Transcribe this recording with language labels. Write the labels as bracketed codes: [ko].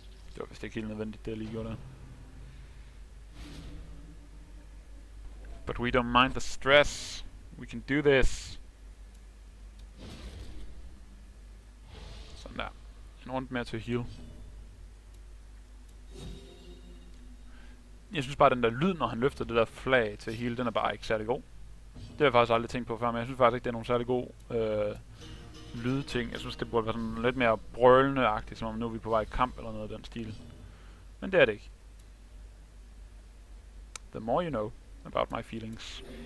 [da] Det var vist ikke helt nødvendigt, det jeg lige gjorde der. [en] But we don't mind the stress. We can do this. [da] Sådan der. En rundt mere til heal. Jeg synes bare, den der lyd, når han løfter det der flag til heal, den er bare ikke særlig god. Det har jeg faktisk aldrig tænkt på før, men jeg synes faktisk ikke, det er nogen særlig god lydting. Jeg synes, det burde være sådan lidt mere brølende-agtigt, som om nu er vi på vej i kamp eller noget af den stil. Men det er det ikke. [en] The more you know about my feelings.